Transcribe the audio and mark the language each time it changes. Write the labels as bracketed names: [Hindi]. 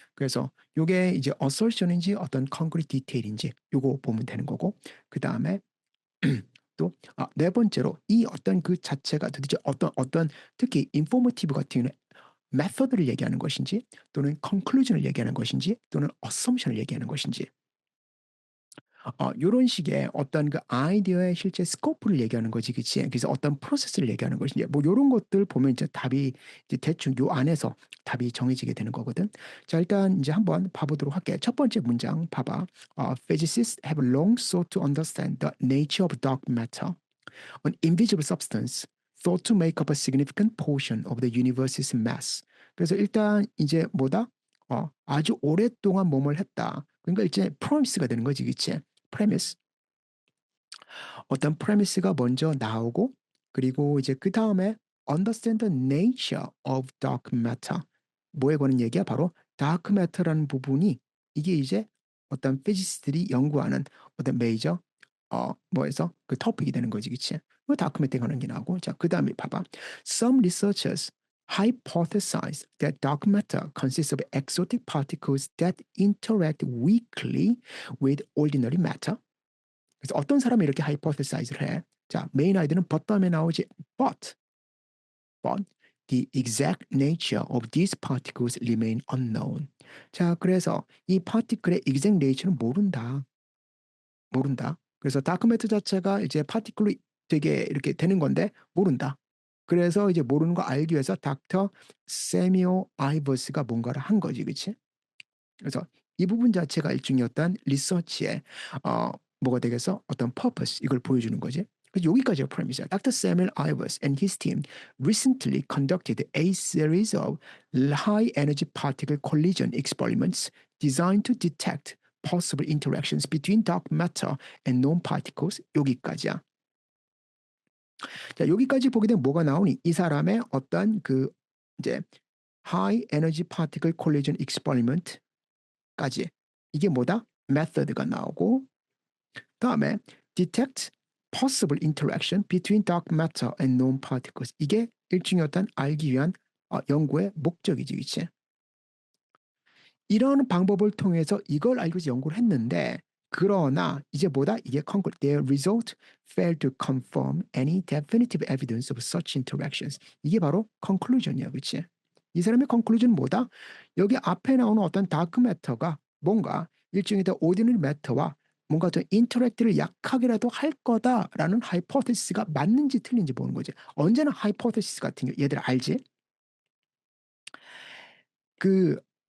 [Korean] 그래서 요게 이제 assertion인지 어떤 concrete detail인지 요거 보면 되는 거고, 그 다음에 또 네 번째로 이 어떤 그 자체가 도대체 어떤 특히 인포머티브 같은 경우는 메서드를 얘기하는 것인지 또는 컨클루전을 얘기하는 것인지 또는 어썸션을 얘기하는 것인지 요런 식의 어떤 그 아이디어의 실제 스코프를 얘기하는 거지, 그치? 그래서 어떤 프로세스를 얘기하는 것인지 뭐 요런 것들 보면 이제 답이 이제 대충 요 안에서 답이 정해지게 되는 거거든. 자, 일단 이제 한번 봐보도록 할게. 첫 번째 문장 봐봐. [English] Physicists have long sought to understand the nature of dark matter, an invisible substance thought to make up a significant portion of the universe's mass. [Korean] 그래서 일단 이제 뭐다? 아주 오랫동안 뭐뭘 했다. 그러니까 이제 프로미스가 되는 거지, 그치? 프레미스. 어떤 프레미스가 먼저 나오고 그리고 이제 그 다음에 [English] understand the nature of dark matter. [Korean] 뭐에 관한 얘기야? 바로 dark matter라는 부분이 이게 이제 어떤 피지스트들이 연구하는 어떤 메이저 뭐에서 그 토픽이 되는 거지, 그치? 뭐 다크 매터에 관한 게 나오고, 자, 그 다음에 봐봐. [English] Some researchers hypothesize that dark matter consists of exotic particles that interact weakly with ordinary matter. [Korean] 그래서 어떤 사람이 이렇게 하이포테사이즈를 해. 자, 메인 아이디는 but 다음에 나오지. [English] But the exact nature of these particles remain unknown. [Korean] 자, 그래서 이 파티클의 exact nature는 모른다. 그래서 다크매터 자체가 이제 파티클로 되게 이렇게 되는 건데 모른다. 그래서 이제 모르는 거 알기 위해서 닥터 세미오 아이버스가 뭔가를 한 거지, 그치? 그래서 이 부분 자체가 일종의 어떤 리서치의 뭐가 되겠어? 어떤 purpose 이걸 보여주는 거지. 그래서 여기까지가 프레미스야. [English] Dr. Samuel Ivers and his team recently conducted a series of high energy particle collision experiments designed to detect possible interactions between dark matter and known particles. [Korean] 여기까지야. 자, 여기까지 보게 되면 뭐가 나오니? 이 사람의 어떤 그 이제 [English] high energy particle collision experiment [Korean] 까지 이게 뭐다? method가 나오고, 다음에 [English] detect possible interaction between dark matter and known particles. [Korean] 이게 일종의 어떤 알기 위한 연구의 목적이지, 그치? 이런 방법을 통해서 이걸 알기 위해서 연구를 했는데, 그러나 이제 뭐다? 이게 conclude. [English] Their result failed to confirm any definitive evidence of such interactions. [Korean] 이게 바로 conclusion이야, 그치? 이 사람의 conclusion은 뭐다? 여기 앞에 나오는 어떤 다크 매터가 뭔가 일종의 ordinary matter와 뭔가 좀 인터랙트를 약하게라도 할 거다라는 하이포테시스가 맞는지 틀린지 보는 거지. 언제나 하이포테시스 같은 경우 얘들 알지? 그